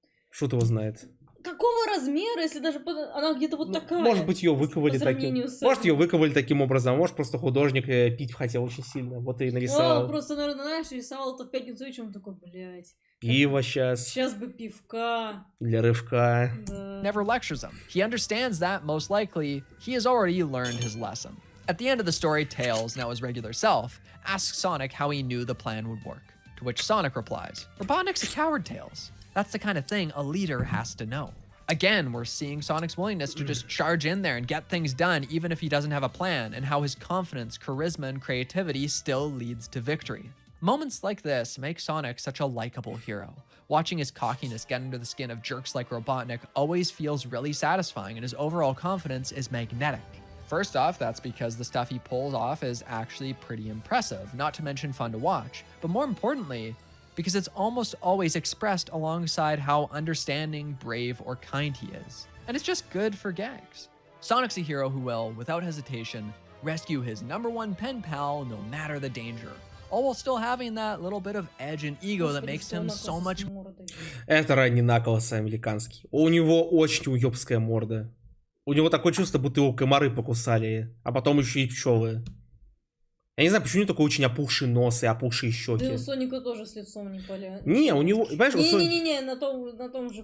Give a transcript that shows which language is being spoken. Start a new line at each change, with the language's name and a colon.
Russian: Шут его знает. Какого размера, если даже она где-то вот такая? Может быть, ее выковали таким. Может, ее выковали таким образом, может, просто художник пить хотел очень сильно. Вот и нарисовал. Он просто, наверное, знаешь, рисовал это в пятницу вечером, такой, блядь. Пиво сейчас. Сейчас бы пивка. Для рывка. Да.
English: Never lectures him. He understands that, most likely, he has already learned his lesson. At the end of the story, Tails, now his regular self, asks Sonic how he knew the plan would work. To which Sonic replies, Robotnik's a coward, Tails. That's the kind of thing a leader has to know. Again, we're seeing Sonic's willingness to just charge in there and get things done even if he doesn't have a plan, and how his confidence, charisma, and creativity still leads to victory. Moments like this make Sonic such a likable hero. Watching his cockiness get under the skin of jerks like Robotnik always feels really satisfying, and his overall confidence is magnetic. First off, that's because the stuff he pulls off is actually pretty impressive, not to mention fun to watch, but more importantly, because it's almost always expressed alongside how understanding, brave, or kind he is. And it's just good for gags. Sonic's a hero who will, without hesitation, rescue his #1 pen pal no matter the danger, all while still having that little bit of edge and ego that makes him so much...
Russian: Это ранний Наклз американский. У него очень уёбская морда. У него такое чувство, будто его комары покусали, а потом еще и пчелы. Я не знаю, почему у него такой очень опухший нос и опухшие щеки. Да у Соника тоже с лицом не поля. Не, у него, понимаешь, Не, на том же.